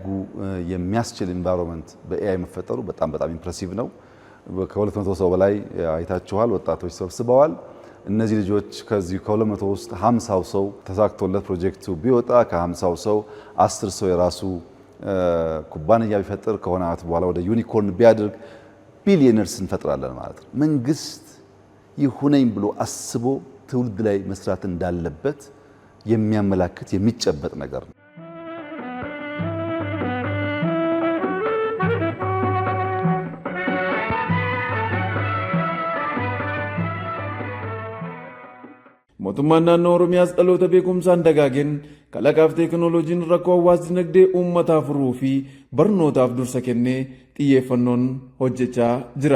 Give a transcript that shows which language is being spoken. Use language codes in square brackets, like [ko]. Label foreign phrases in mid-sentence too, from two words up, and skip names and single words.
[am] የሚያስችል ኢንቫይሮንመንት በኤአይ መፈጠሩ በጣም ኢምፕሬሲቭ ነው። ከ200 ሰው በላይ አይታችኋል ወጣቶች ሰብስበዋል። እነዚህ ልጆች ከዚህ ከ200 ውስጥ 50 ሰው ተሳክቶለት ፕሮጀክቱ ቢወጣ ከ50 ሰው 10 ሰው የራሱ ኩባንያ ቢፈጥር ከሆነ ዓመት በኋላ ወደ ዩኒኮርን ቢያድርግ ቢሊየነርስ እንፈጥራለን ማለት ነው። መንግስት ይሁነኝ ብሎ አስቦ ትውልድ ላይ መስራት እንዳለበት የሚያመላክት የሚጨበጥ ነገር ነው። [om] mootummaan naannoo Oromiyaas dhaloota beekumsaan dagaageen kalaqaaf teekinooloojiin rakkoo hawaas dinagdee uummataa furuu fi barnootaaf dursa kennee xiyyeeffannoon hojjechaa jira.